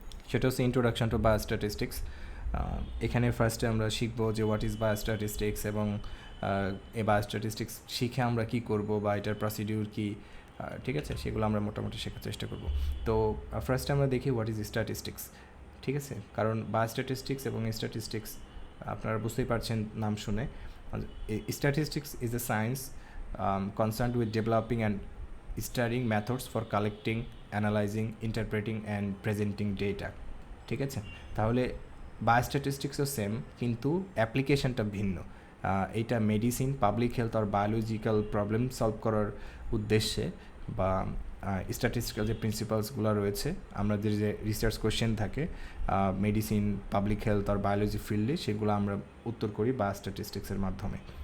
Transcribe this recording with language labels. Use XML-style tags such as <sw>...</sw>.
<bn>সেটা হচ্ছে introduction to biostatistics. এখানে ফার্স্টে আমরা শিখবো যে</bn> <en>what is biostatistics,</en> <bn>এবং এই বায়োস্ট্যাটিস্টিক্স শিখে আমরা কি করব বা এটার প্রসিডিউর কি, ঠিক আছে, সেগুলো আমরা মোটামুটি শেখার চেষ্টা করব। তো ফার্স্টে আমরা দেখি</bn> <en>What is statistics.</en> <bn>ঠিক আছে, কারণ বায়োস্ট্যাটিস্টিক্স এবং স্ট্যাটিস্টিক্স আপনারা বুঝতেই পারছেন নাম শুনে।</bn> <en>Statistics is a science concerned with developing and studying methods for collecting, analyzing, interpreting and presenting data.</en> <bn>ঠিক আছে, তাহলে বায়োস্ট্যাটিস্টিক্সও সেম, কিন্তু অ্যাপ্লিকেশনটা ভিন্ন। এইটা মেডিসিন, পাবলিক হেলথ আর বায়োলজিক্যাল প্রবলেম সলভ করার উদ্দেশ্যে, বা স্ট্যাটিস্টিক্যাল যে প্রিন্সিপালসগুলো রয়েছে, আমাদের যে রিসার্চ কোয়েশ্চেন থাকে মেডিসিন, পাবলিক হেলথ আর বায়োলজি ফিল্ডে, সেগুলো আমরা উত্তর করি বায়োস্ট্যাটিস্টিক্সের মাধ্যমে।</bn>